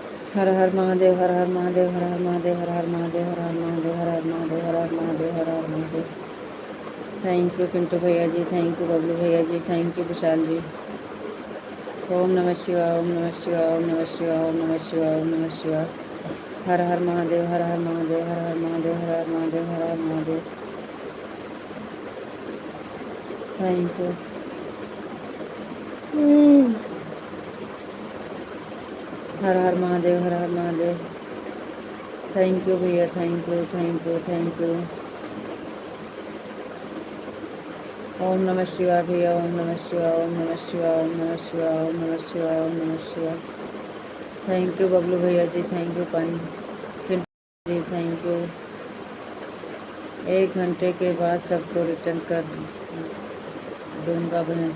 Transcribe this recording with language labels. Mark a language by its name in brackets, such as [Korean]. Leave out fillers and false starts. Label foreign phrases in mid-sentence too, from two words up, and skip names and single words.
[Hindi] हर हर महादेव, हर हर महादेव, हर हर महादेव, हर हर महादेव, हर हर महादेव, हर हर महादेव, हर हर महादेव, हर हर महादेव। [English] thank you [Hindi] पिंटू भैया जी, [English] thank you [Hindi] बबलू भैया जी, [English] thank you [Hindi] विशाल जी। [Sanskrit] ओम नमः शिवाय, ओम नमः शिवाय, ओम नमः शिवाय, ओम नमः शिवाय, ओम नमः शिवाय। [Hindi] हर हर महादेव, हर हर महादेव, हर हर महादेव, हर हर महादेव, हर हर महादेव। [English] thank you. [Hindi] हर हर महादेव, हर हर महादेव। [English] thank you भैया, thank you, thank you, thank you. [Sanskrit] ओम नमः शिवाय भैया, ओम नमः शिवाय, ओम नमः शिवाय, ओम नमः शिवाय, ओम नमः शिवाय, ओम नमः शिवाय। [English] thank you [Hindi] बबलू भैया जी, [English] thank you [Hindi] पानी पिंटू जी, [English] thank you. [Hindi] 1 घंटे के बाद सबको रिटर्न कर दूंगा बहन।